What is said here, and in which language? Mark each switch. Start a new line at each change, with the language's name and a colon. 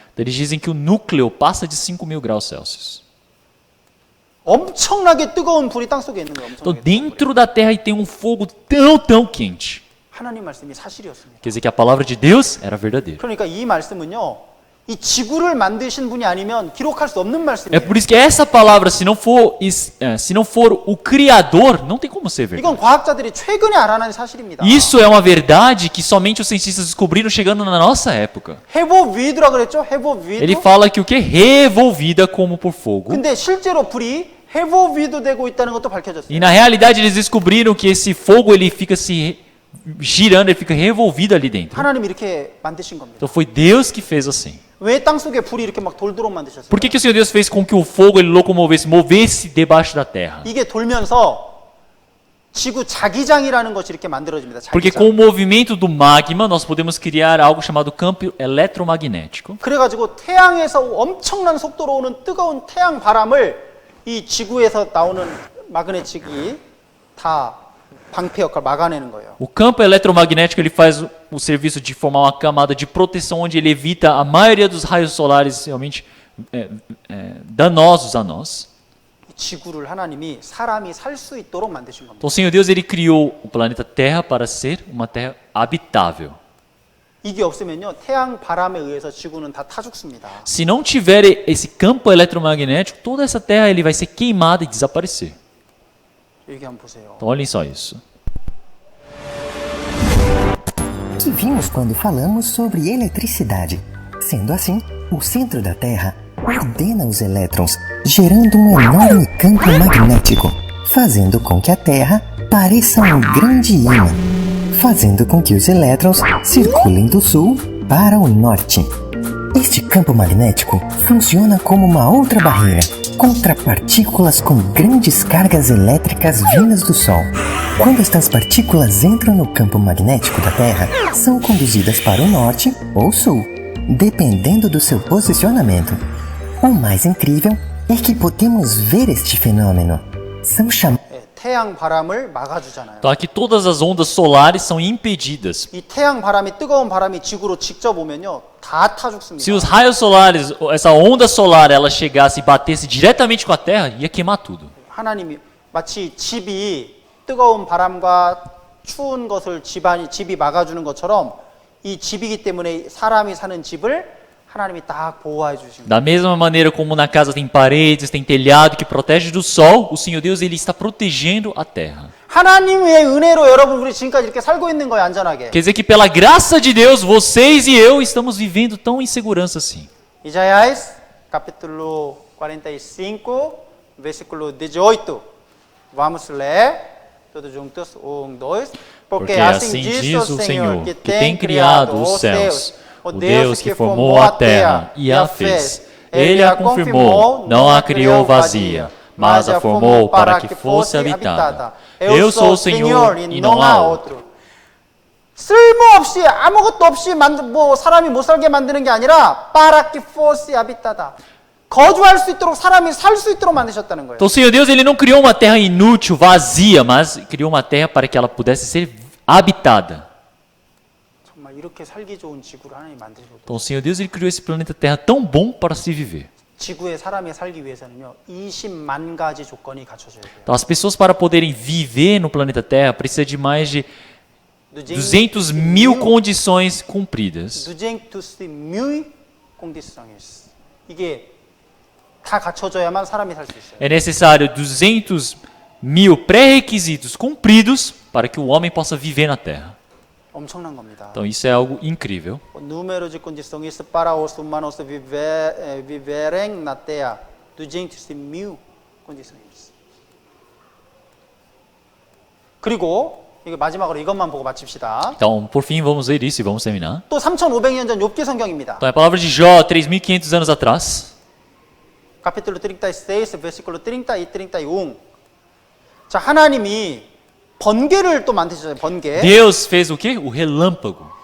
Portuguese: Então, eles dizem que o núcleo passa de 5.000 graus Celsius.
Korean: 엄청나게 뜨거운 불이 땅 속에 있는 거예요.
Portuguese: Então,
Korean: 엄청나게
Portuguese: dentro da terra tem um fogo tão quente.
Korean: 하나님 말씀이 사실이었습니다.
Portuguese: Quer dizer que a palavra de Deus era verdadeira.
Korean: 그러니까 이 말씀은요. 이 지구를 만드신 분이 아니면 기록할 수 없는
Portuguese: É
Korean: 말씀이에요.
Portuguese: por isso que essa palavra, se não for o Criador, não tem como ser verdade.
Korean: 이건 과학자들이 최근에 알아낸 사실입니다.
Portuguese: Isso é uma verdade que somente os cientistas descobriram chegando na nossa época.
Korean: 해보위드라 그랬죠? 해보위드.
Portuguese: Ele fala que o que? Revolvida como por fogo.
Korean: 근데 실제로 불이 해보위드 되고 있다는 것도 밝혀졌어요.
Portuguese: E na realidade eles descobriram que esse fogo ele fica se girando, ele fica revolvido ali dentro.
Korean: 하나님이 이렇게 만드신 겁니다.
Portuguese: Então foi Deus que fez assim.
Korean: 왜 땅속에 불이 이렇게 막 돌도록 만드셨어요?
Portuguese: Por que o Senhor Deus fez com que o fogo ele movesse debaixo da terra?
Korean: 이게 돌면서 지구 자기장이라는 것이 이렇게 만들어집니다.
Portuguese: Porque
Korean: 자기장.
Portuguese: com o movimento do magma nós podemos criar algo chamado campo eletromagnético.
Korean: 그래가지고 태양에서 엄청난 속도로 오는 뜨거운 태양 바람을 이 지구에서 나오는 마그네틱이 다 방패 역할 막아내는 거예요.
Portuguese: O campo eletromagnético ele faz o serviço de formar uma camada de proteção onde ele evita a maioria dos raios solares realmente danosos a nós.
Korean: 지구를 하나님이 사람이 살 수 있도록 만드신 겁니다.
Portuguese: Então o Senhor Deus ele criou o planeta Terra para ser uma terra habitável.
Korean: 이게 없으면요 태양 바람에 의해서 지구는 다 타 죽습니다.
Portuguese: Se não tiver esse campo eletromagnético, toda essa terra ele vai ser queimada e desaparecer.
Korean: 여기 한번 보세요.
Portuguese: Então olhem só isso. Que vimos quando falamos sobre eletricidade. Sendo assim, o centro da Terra ordena os elétrons, gerando um enorme campo magnético, fazendo com que a Terra pareça um grande ímã, fazendo com que os elétrons circulem do sul para o norte. Este campo magnético funciona como uma outra barreira contra partículas com grandes cargas elétricas vindas do Sol. Quando estas partículas entram no campo magnético da Terra, são conduzidas para o norte ou sul, dependendo do seu posicionamento. O mais incrível é que podemos ver este fenômeno. São chamados
Korean: 태양 바람을 막아주잖아요.
Portuguese: Então aqui todas as ondas solares são impedidas.
Korean: 이 태양 바람이 뜨거운 바람이 지구로 직접 오면요 다 타 죽습니다.
Portuguese: Se os raios solares, essa onda solar, ela chegasse e batesse diretamente com a Terra, ia queimar tudo.
Korean: 하나님이 마치 집이 뜨거운 바람과 추운 것을 집이 막아주는 것처럼 이 집이기 때문에 사람이 사는 집을 하나님이 딱 보호해 주십니다.
Portuguese: Da mesma maneira como na casa tem paredes, tem telhado que protege do sol, o Senhor Deus ele está protegendo a terra.
Korean: 하나님의 은혜로 여러분 우리 지금까지 이렇게 살고 있는 거예요, 안전하게.
Portuguese: Quer dizer que pela graça de Deus, vocês e eu estamos vivendo tão em segurança assim. Isaías, capítulo 45, versículo 18. Vamos ler. Todos juntos. 1, 2. Porque assim diz o Senhor, que tem criado os céus, o Deus que formou a terra e a fez. Ele a confirmou, não a criou vazia, mas a formou para que fosse habitada. Eu sou o Senhor e não há outro.
Korean: 쓸모없이 아무것도 없이 사람이 못 살게 만드는 게 아니라
Portuguese: para que fosse habitada.
Korean: 거주할 수 있도록 사람이 살 수 있도록 만드셨다는 거예요.
Portuguese: Então o Senhor Deus ele não criou uma terra inútil, vazia, mas criou uma terra para que ela pudesse ser habitada.
Korean: 정말 이렇게 살기 좋은 지구를 하나님 만드셨고.
Portuguese: Então o Senhor Deus ele criou esse planeta Terra tão bom para se viver.
Korean: 지구에 사람이 살기 위해서는요 20만 가지 조건이 갖춰져야 돼요.
Portuguese: Então as pessoas para poderem viver no planeta Terra precisa de mais de 200.000 condições cumpridas. 200.000 condições.
Korean: 이게 다 갖춰져야만 사람이 살 수 있어요.
Portuguese: É necessário 200.000 pré-requisitos cumpridos para que o homem possa viver na Terra.
Korean: 엄청난 겁니다.
Portuguese: Então isso é algo incrível. Número de condições para os humanos viverem na Terra. 200.000 condições.
Korean: 그리고 이거 마지막으로 이것만 보고 마칩시다.
Portuguese: Então, por fim, vamos ver isso e vamos terminar.
Korean: 또 3,500년 전 욥기 성경입니다.
Portuguese: Então, é a palavra de Jó, 3.500 anos atrás. capítulo 36, versículo 30 e 31.
Korean: 자, 하나님이 번개를 또 만드셨어요. 번개.
Portuguese: Deus fez o quê? O relâmpago.